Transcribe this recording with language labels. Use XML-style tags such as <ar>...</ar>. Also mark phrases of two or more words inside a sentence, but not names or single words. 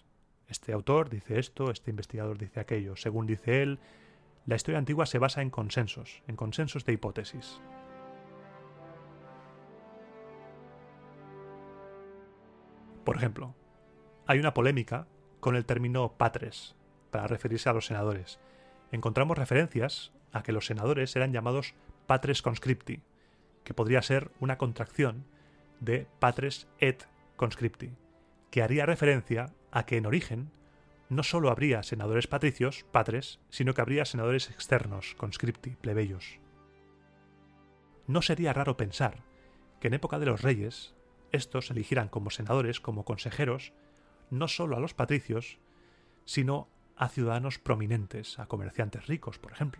<es>Este autor dice esto, este investigador dice aquello. Según dice él, la historia antigua se basa en consensos de hipótesis. Por ejemplo, hay una polémica con el término patres, para referirse a los senadores. Encontramos referencias a que los senadores eran llamados</es> <la>patres conscripti,</la> <es>que podría ser una contracción de</es> <la>patres et conscripti,</la> <es>que haría referencia a que en origen no solo habría senadores patricios, patres, sino que habría senadores externos, conscripti, plebeyos. No sería raro pensar que en época de los reyes, estos eligieran como senadores, como consejeros, no solo a los patricios, sino a ciudadanos prominentes, a comerciantes ricos, por ejemplo.</es>